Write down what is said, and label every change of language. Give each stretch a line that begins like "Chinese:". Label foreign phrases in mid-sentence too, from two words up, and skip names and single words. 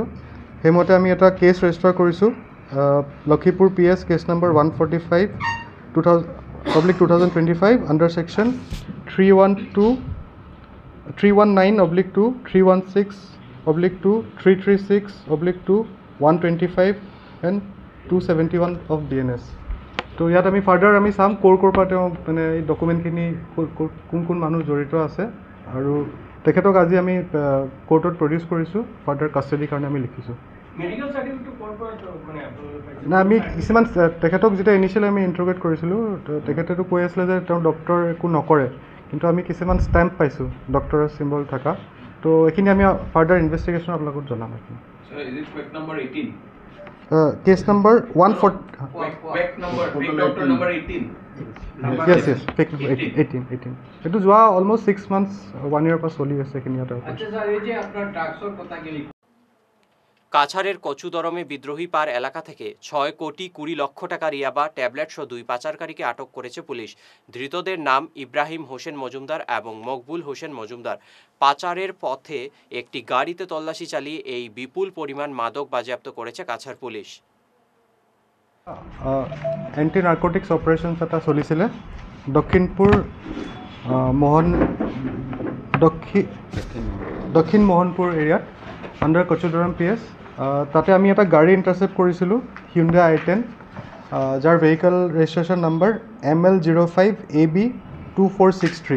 Assamese: সেইমতে আমি এটা
English: case register
Assamese: কৰিছোঁ। লক্ষীপুৰ PS
English: case number
Assamese: 145/2025
English: under section
Assamese: 319/2, 316/2, 336/2, 125
English: and 271 of BNS।
Assamese: তো ইয়াত আমি ফাৰ্ডাৰ আমি চাম ক'ৰ পৰা তেওঁ মানে এই ডকুমেণ্টখিনি কোন মানুহ জড়িত আছে আৰু তেখেতক আজি আমি কোৰ্টত প্ৰডিউচ কৰিছোঁ।
English: further custody
Assamese: কাৰণে আমি লিখিছোঁ। না আমি কিছুমান তেখেতক যেতিয়া ইনিচিয়েলি আমি ইণ্টাৰগেট কৰিছিলোঁ, তেখেতেতো কৈ আছিলে যে তেওঁ ডক্টৰ একো নকৰে, কিন্তু আমি কিছুমান ষ্টেম্প পাইছোঁ ডক্টৰৰ চিম্বল থকা। তো এইখিনি আমি
English: further investigation
Assamese: আপোনালোকক জনাম।
English: case number 18।
Assamese: এইটো যোৱা
English: almost 6 months 1 year
Assamese: পৰা চলি আছে এইখিনি।
Bangla: কাছাড়ের কচুদরমে বিদ্রোহী পার এলাকা থেকে 6 কোটি 20 লক্ষ টাকার ইয়াবা ট্যাবলেট সহ 2 পাচারকারীকে আটক করেছে পুলিশ। ধৃতদের নাম ইব্রাহিম হোসেন মজুমদার এবং মকবুল হোসেন মজুমদার। পাচারের পথে একটি গাড়িতে তল্লাশি চালিয়ে এই বিপুল পরিমাণ মাদক বাজেয়াপ্ত করেছে কাছাড় পুলিশ।
English: anti narcotics operations
Assamese: এটা চলিছিলে দক্ষিণ মোহনপুৰ এৰিয়াত
English: under Kachudaram PS.
Assamese: তাতে আমি এটা গাড়ী ইণ্টাৰচেপ্ট কৰিছিলোঁ, Hyundai i10, যাৰ
English: vehicle registration number
Assamese: ML05AB2463।